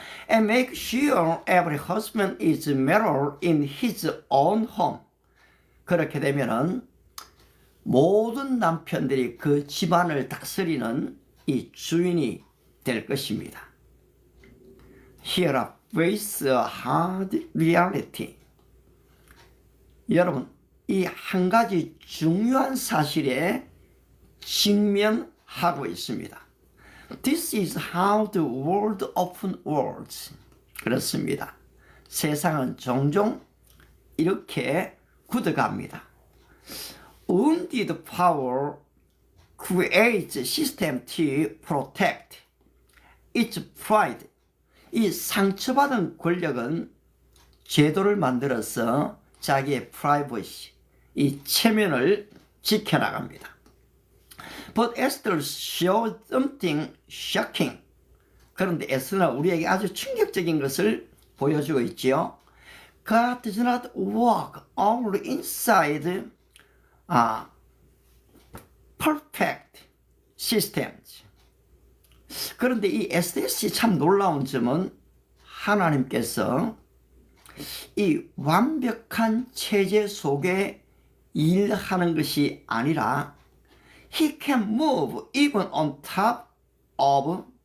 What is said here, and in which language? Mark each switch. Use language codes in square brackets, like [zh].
[en] And make sure every husband is married in his own home. [ko] 그렇게 되면은 모든 남편들이 그 집안을 다스리는 이 주인이 될 것입니다. [en] Here I face a hard reality. [ko] 여러분, 이 한 가지 중요한 사실에 직면하고 있습니다. [en] This is how the world often works. [ko] 그렇습니다. 세상은 종종 이렇게 굳어갑니다. [en] Wounded power creates a system to protect its pride. [ko] 이 상처받은 권력은 제도를 만들어서 자기의 프라이버시, 이 체면을 지켜나갑니다. [en] But Esther showed something shocking. [ko] 그런데 에스더는 우리에게 아주 충격적인 것을 보여주고 있지요. [en] God does not work only inside perfect systems. [ko] 그런데 이 SSC 참 놀라운 점은 하나님께서 이 완벽한 체제 속에 일하는 것이 아니라 [en] He can move even on top of